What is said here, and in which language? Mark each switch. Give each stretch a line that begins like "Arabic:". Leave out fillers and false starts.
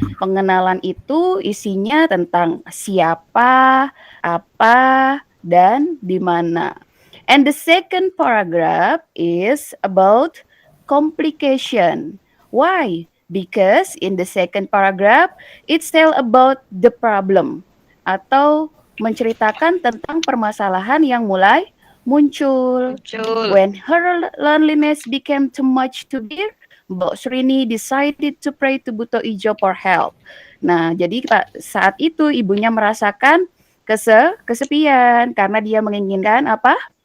Indonesian: Pengenalan itu isinya tentang siapa, apa, dan di mana.
English: And the second paragraph is about complication. Why? Because in the second paragraph, it's tell about the problem
Indonesian: atau menceritakan tentang permasalahan yang mulai muncul.
English: When her loneliness became too much to bear, Mbok Srini decided to pray to Buto Ijo for help.
Indonesian: Nah, jadi saat itu ibunya merasakan kesepian karena dia menginginkan apa?